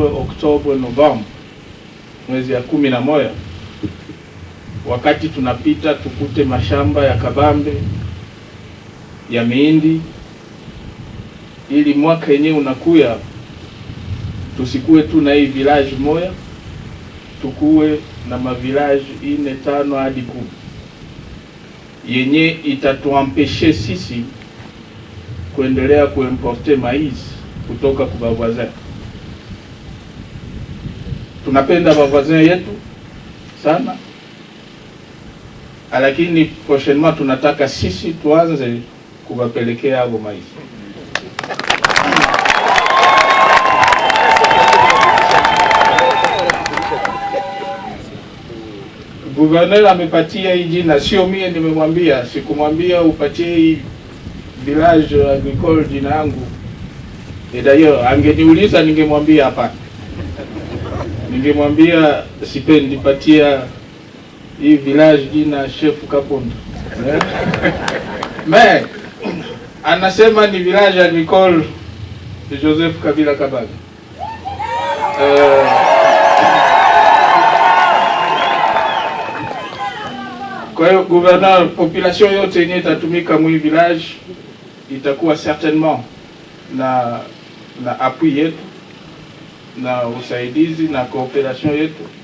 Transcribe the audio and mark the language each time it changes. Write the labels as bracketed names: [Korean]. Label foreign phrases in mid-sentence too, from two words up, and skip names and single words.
[French] Oktobre, Novembre, [Swahili] mwezi ya 11, wakati tunapita tukute mashamba ya kabambe ya mihindi, ili mwaka yenyewe unakuya tusikue tu na hii village moja, tukue na mavilage 4, 5 hadi 10 yenye itatuampeshe sisi kuendelea kuimporte mais kutoka kwa voisin. Tunapenda voisin yetu sana, lakini prochainement tunataka sisi tuanze kuwapelekea hapo mais. Gouverneur amepatia hii jina, sio mie nimemwambia, sikumwambia upatie hii [French] village agricole [Swahili] jina yangu. [French] Et d'ailleurs [Swahili] angeniuliza ningemwambia hapana. Ningemwambia sipendi patia hii village jina Chef Kaponda. Mais anasema ni [French] village agricole de Joseph Kabila Kabange. [Swahili] Kwa hiyo gouverneur, population yote yenye itatumika mwi village itakuwa certainement na appui yetu na usaidizi na cooperation yetu.